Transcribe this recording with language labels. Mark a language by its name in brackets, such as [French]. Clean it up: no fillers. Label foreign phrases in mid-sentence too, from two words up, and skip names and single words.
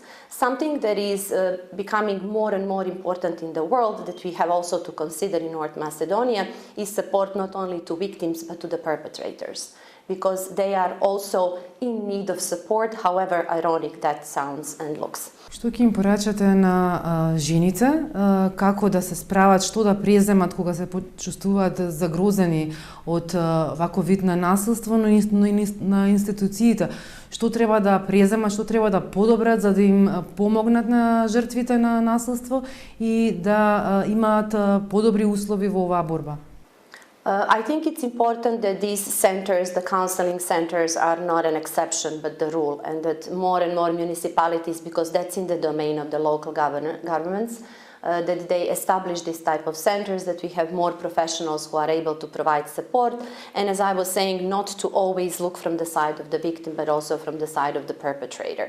[English] Something that is becoming more and more important in the world that we have also to consider in North Macedonia is support not only to victims but to the perpetrators, because they are also in need of support, however ironic that sounds and looks. [Macedonian] Што ќе им порачате на жените, како да се справат, што да преземат кога се почувствуваат загрозени од ваков вид на насилство, но и на институциите? Што треба да преземат, што треба да подобрат за да им помогнат на жртвите на насилство и да имаат подобри услови во оваа борба? [English] I think it's important that these centers, the counseling centers, are not an exception but the rule, and that more and more municipalities, because that's in the domain of the local governments, that they establish this type of centers, that we have more professionals who are able to provide support, and as I was saying, not to always look from the side of the victim but also from the side of the perpetrator.